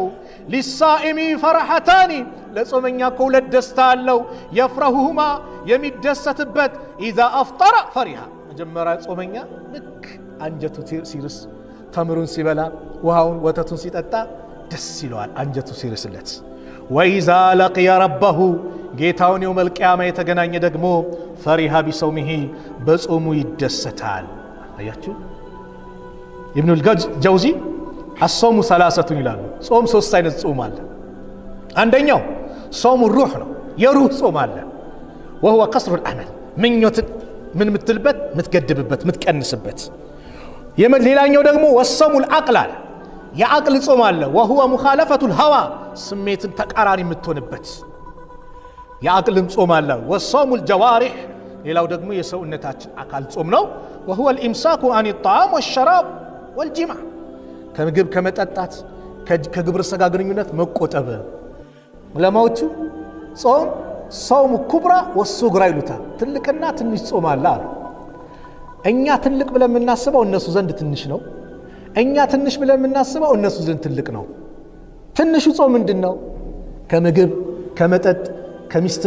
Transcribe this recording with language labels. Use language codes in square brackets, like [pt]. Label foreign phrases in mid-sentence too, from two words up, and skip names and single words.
[ar] للصائم فرحتان [am] ለጾመኛ ሁለት ደስታ አለው የፍረሁማ የሚደሰትበት [ar] إذا أفطر فرح [am] መጀመሪያ ጾመኛ ልክ አንጀቱ ሲርስ ተምሩን ሲበላ ውሃውን ወተቱን ሲጠጣ ደስ ይለዋል አንጀቱ ሲርስለት [ar] وإذا لقي ربه [am] ጌታውን [ar] يوم القيامة [am] የተገናኘ ደግሞ [ar] فرح بصومه [am] በጾሙ ይደሰታል አያችሁ [ar] ابن الجوزي الصوم ثلاثه [am] ይላሉ ጾም ሶስት አይነት ጾም አለ አንደኛው ጾም الروح ነው የሩህ ጾም አለ [ar] وهو قصر الامل [am] ምኞት ምን ምትልበት ምትገድብበት ምትቀንስበት ሌላኛው ደግሞ [ar] وصوم العقل [am] አለ የአቅል ጾም አለ [ar] وهو مخالفه الهوى [am] ስሜትን ተቃራኒ ምትሆንበት የአቅልም ጾም አለ [ar] وصوم الجوارح [am] ሌላው ደግሞ የሰውነታችን አካል ጾም ነው [ar] وهو الامساك عن الطعام والشراب والجماع [am] ከምግብ ከመጠጣት ከግብረ ስጋ ግንኙነት መቆጠብ ለማውቹ ጾም ጾም [ar] كبرى وصغرى [am] ይሉታል ትልቅና ትንሽ ጾም አለ እኛ ትልቅ ብለን የምናስበው እነሱ ዘንድ ትንሽ ነው እኛ ትንሽ ብለን የምናስበው እነሱ ዘንድ ትልቅ ነው ትንሹ ጾም ምንድነው ከምግብ ከመጠጥ ከሚስትህ